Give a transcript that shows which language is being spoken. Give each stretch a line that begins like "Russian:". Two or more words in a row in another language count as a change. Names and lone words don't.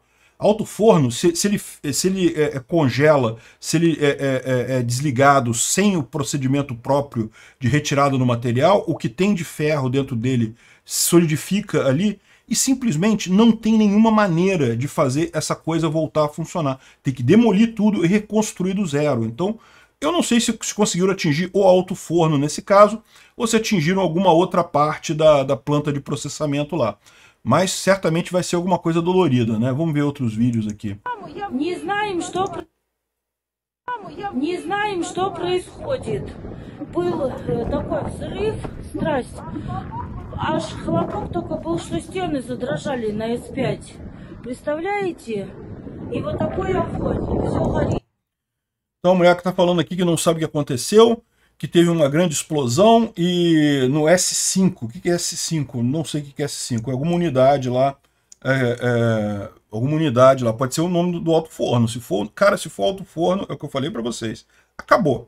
Portuguese: Alto forno, se ele congela, se ele é desligado sem o procedimento próprio de retirada do material, o que tem de ferro dentro dele solidifica ali e simplesmente não tem nenhuma maneira de fazer essa coisa voltar a funcionar. Tem que demolir tudo e reconstruir do zero. Então, eu não sei se conseguiram atingir o alto forno nesse caso, ou se atingiram alguma outra parte da planta de processamento lá. Mas certamente vai ser alguma coisa dolorida, né? Vamos ver outros vídeos aqui.
Russian: Не знаем, что происходит. Был такой взрыв, страсть. Аж хлопок только был, что стены задрожали на С5. Представляете? И вот такой огонь, и все горит.
Portuguese: Então a mulher que está falando aqui que não sabe o que aconteceu, que teve uma grande explosão e no S5, o que é S5? Não sei o que é S5, é alguma unidade lá, pode ser o nome do alto forno. Se for alto forno, é o que eu falei para vocês, acabou.